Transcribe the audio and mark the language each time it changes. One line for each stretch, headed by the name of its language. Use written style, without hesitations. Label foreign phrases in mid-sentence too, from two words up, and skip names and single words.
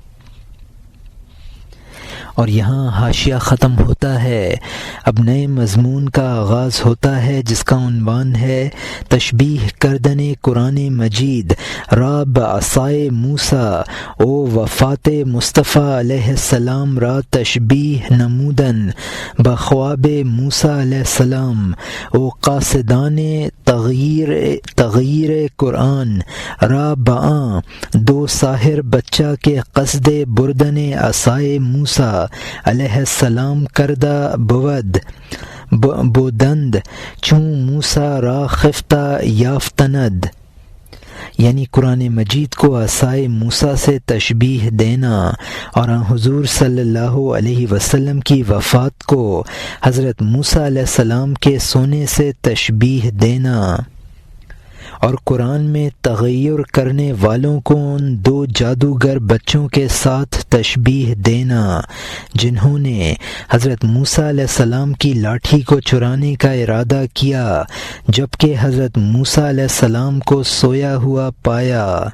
Urdu: اور یہاں حاشیہ ختم ہوتا ہے۔ اب نئے مضمون کا آغاز ہوتا ہے جس کا عنوان ہے
Persian: تشبیہ کردن قرآن مجید را بعصائے موسیٰ او وفات مصطفیٰ علیہ السلام را تشبیہ نمودن بخواب موسیٰ علیہ السلام او قاصدان تغییر قرآن را بعاں دو ساحر بچہ کے قصد بردن عصائے موسیٰ علیہ السلام کردہ بودند چون موسیٰ را خفتہ یافتند،
Urdu: یعنی قرآن مجید کو عصائے موسیٰ سے تشبیہ دینا اور حضور صلی اللہ علیہ وسلم کی وفات کو حضرت موسیٰ علیہ السلام کے سونے سے تشبیہ دینا، اور قرآن میں تغیر کرنے والوں کو ان دو جادوگر بچوں کے ساتھ تشبیہ دینا جنہوں نے حضرت موسیٰ علیہ السلام کی لاٹھی کو چرانے کا ارادہ کیا جبکہ حضرت موسیٰ علیہ السلام کو سویا ہوا پایا۔